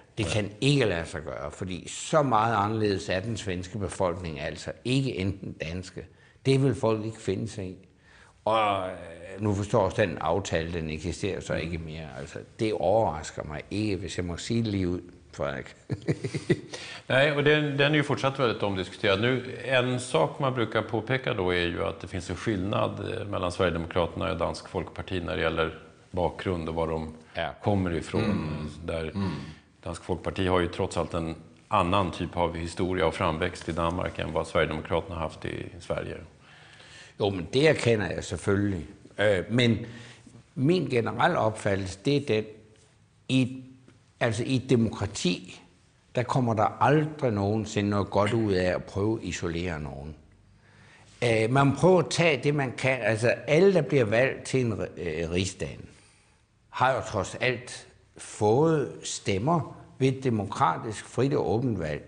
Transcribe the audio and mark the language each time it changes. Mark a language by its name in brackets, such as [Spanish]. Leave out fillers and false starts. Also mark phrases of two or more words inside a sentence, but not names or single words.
[Danish] Det kan ikke lade sig gøre, fordi så meget anderledes er den svenske befolkning altså ikke enten danske. Det vil folk ikke finde sig i. Og nu forstår jeg, at den aftale, den eksisterer så ikke mere. Altså, det overrasker mig ikke, hvis jag må sige det lige ud, Frederik. [Swedish] Nej, och den är ju fortsatt väldigt omdiskuterad. Nu, en sak man brukar påpeka då är ju att det finns en skillnad mellan Sverigedemokraterna och Dansk Folkeparti när det gäller bakgrund och var de kommer ifrån. Där Dansk Folkeparti har ju trots allt en annan typ av historia och framväxt i Danmark än vad Sverigedemokraterna har haft i Sverige. [Danish] Jo, men det erkender jeg selvfølgelig. Men min generelle opfattelse, det er den, i et demokrati, der kommer der aldrig nogensinde noget godt ud af at prøve at isolere nogen. Man prøver at tage det, man kan. Altså alle, der bliver valgt til en rigsdag, har jo trods alt fået stemmer ved et demokratisk, frit og åbent valg.